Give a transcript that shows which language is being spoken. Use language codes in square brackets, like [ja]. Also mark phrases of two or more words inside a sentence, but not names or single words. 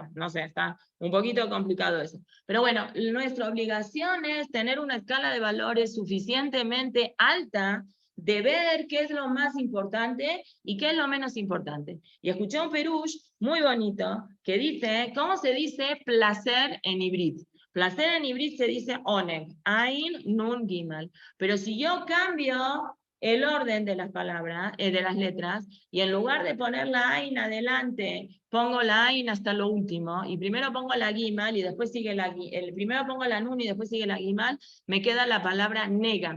[es] No sé, está un poquito complicado eso. Pero bueno, nuestra obligación es tener una escala de valores suficientemente alta de ver qué es lo más importante y qué es lo menos importante. Y escuché un perush muy bonito que dice, ¿cómo se dice placer en hibrid? Placer en hibrid se dice oneg, ain, nun, gimal. Pero si yo cambio el orden de las palabras, de las letras, y en lugar de poner la ain adelante, pongo la ain hasta lo último, y primero pongo la gimal y después sigue primero pongo la nun y después sigue la gimal, me queda la palabra nega.